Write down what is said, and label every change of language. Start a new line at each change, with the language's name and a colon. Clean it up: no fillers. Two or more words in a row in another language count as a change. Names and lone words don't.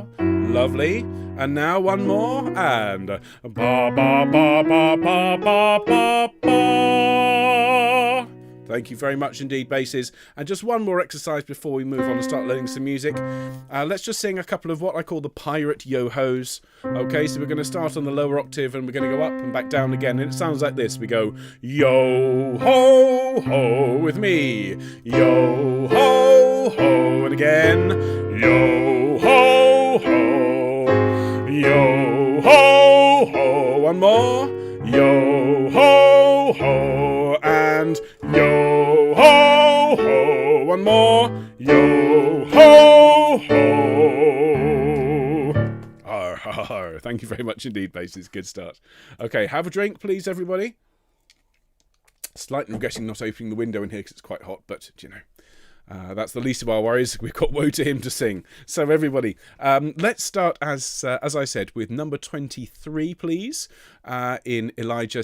English: Lovely. And now one more, and ba ba ba ba ba ba ba ba. Thank you very much indeed, basses. And just one more exercise before we move on and start learning some music. Let's just sing a couple of what I call the pirate yo-hos. Okay, so we're going to start on the lower octave and we're going to go up and back down again. And it sounds like this. We go yo-ho-ho with me. Yo-ho-ho. And again. Yo-ho-ho. Yo-ho-ho. One more. Yo-ho-ho. And yo-ho-ho. One more. Yo-ho-ho. Arr, arr, arr. Thank you very much indeed, basses. Good start. Okay, have a drink, please, everybody. Slightly regretting not opening the window in here because it's quite hot, but, you know. That's the least of our worries. We've got Woe to Him to sing. So everybody, let's start, as I said, with number 23, please, in Elijah.